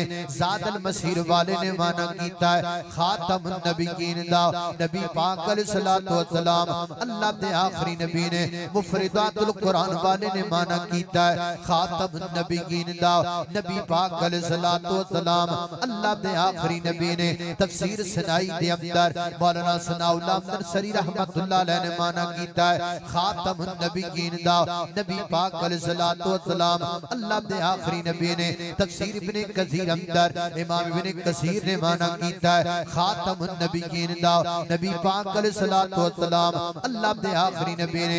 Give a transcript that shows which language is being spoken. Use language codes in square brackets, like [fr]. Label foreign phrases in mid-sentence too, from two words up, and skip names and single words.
[pa] زاد المسیر والے نے معنی کیتا ہے [ar] خاتم النبيين [pa] دا نبی پاک [ar] عليه الصلاة والسلام [pa] اللہ دے آخری نبی نے. مفردات القرآن والے نے معنی کیتا ہے [ar] خاتم النبيين [pa] دا نبی پاک [ar] عليه الصلاة والسلام [pa] اللہ دے آخری نبی نے. تفسیر ثنائی دے اندر مولانا ثناء اللہ نرسری [ar] رحمة الله عليه [pa] نے معنی کیتا ہے [ar] خاتم النبيين [pa] دا نبی پاک [ar] عليه الصلاة والسلام [pa] اللہ دے آخری نبی نے. تفسیر ابن کثیر اندر امام ابن کثیر نے معنی کیتا ہے [ar] خاتم النبيين [pa] دا نبی پاک [ar] عليه الصلاة والسلام [pa] اللہ دے آخری نبی نے.